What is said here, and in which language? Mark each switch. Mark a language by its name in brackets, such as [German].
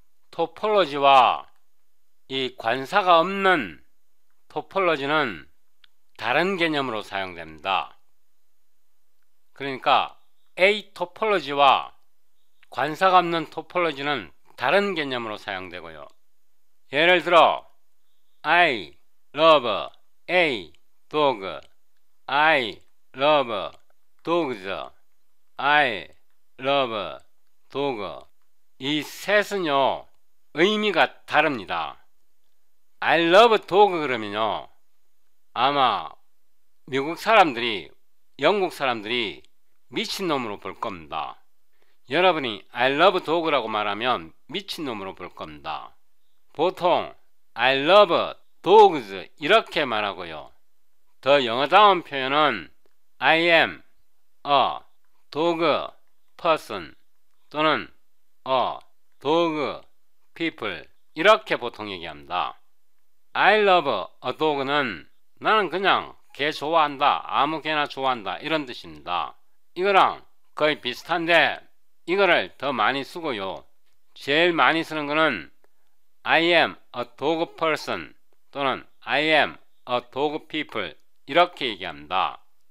[Korean] 토폴로지와 이 관사가 없는 토폴로지는 다른 개념으로 사용됩니다. 그러니까 A 토폴로지와 관사가 없는 토폴로지는 다른 개념으로 사용되고요. [English] 예를 들어 I love a dog, I love dogs, I love dog. [Korean] 이 셋은요, 의미가 다릅니다. [English] I love dog [Korean] 그러면요, 아마 미국 사람들이, 영국 사람들이 미친놈으로 볼 겁니다. 여러분이 [English] I love dog [Korean] 라고 말하면 미친놈으로 볼 겁니다. 보통 [English] I love dogs [Korean] 이렇게 말하고요, 더 영어다운 표현은 [English] I am a dog person [Korean] 또는 [English] a dog people [Korean] 이렇게 보통 얘기합니다. [English] I love a dog [Korean] 는 나는 그냥 개 좋아한다, 아무 개나 좋아한다 이런 뜻입니다. 이거랑 거의 비슷한데 이거를 더 많이 쓰고요, 제일 많이 쓰는 거는 [English] I am a dog person [Korean] 또는 [English] I am a dog people [Korean] 이렇게 얘기합니다.